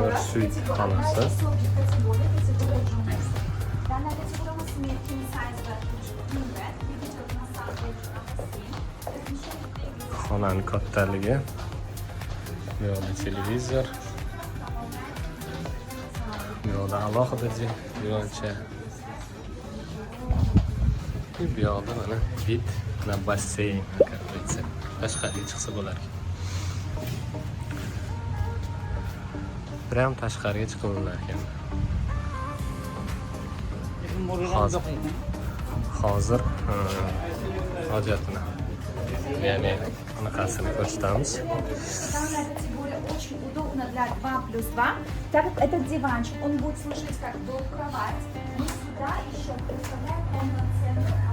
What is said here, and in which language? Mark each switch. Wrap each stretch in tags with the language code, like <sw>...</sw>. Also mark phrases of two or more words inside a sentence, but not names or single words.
<ru>Junior раз.</ru> <uz>Suite xonasi.</uz> <ru>Категория Junior. Данная категория у нас имеет</ru> <en>king size bed, king bed,</en> <ru>видите, вот на самом деле размещение.</ru> <uz>Xonani kattaligi. Bu yoqda televizor. Bu yoqda alohida divoncha. Bu yoqda mana</uz> <ru>вид на бассейн,</ru> <uz>katta. Tashqariga chiqsa bo'lar ekan. Prям tashqariga chiqib bo'lar ekan. Hozir hojatini, ya'ni anaqasini ko'rsatamiz.</uz> <ru>Данная категория очень удобна для 2+2, так как этот диванчик, он будет служить как кровать. Мы сюда еще представляем полноценную</ru>